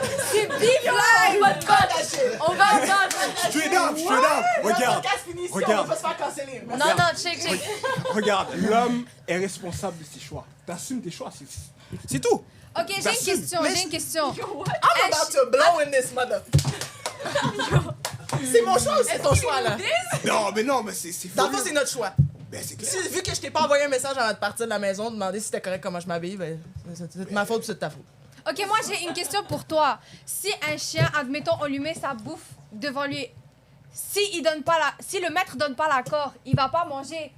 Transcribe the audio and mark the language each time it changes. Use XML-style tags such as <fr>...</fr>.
<fr>C'est</fr> <en>big live.</en> <fr>On va battre.</fr> <en>Straight up.</en> <fr>Regarde. On va se faire canceller. Non, check. Regarde, l'homme est responsable de ses choix. T'assumes tes choix, c'est tout. Ok, j'ai une question.</fr> <en>I'm about to blow in this mother.</en> <fr>C'est mon choix ou c'est ton choix, là? Non, mais c'est Dans le fond, c'est notre choix. Ben, c'est clair. Vu que je t'ai pas envoyé un message avant de partir de la maison, demander si c'était correct comment je m'habille, ben, c'est de ma faute ou c'est de ta faute. Ok, moi j'ai une question pour toi. Si un chien, admettons, on lui met sa bouffe devant lui, si le maître donne pas l'accord, il va pas manger.</fr>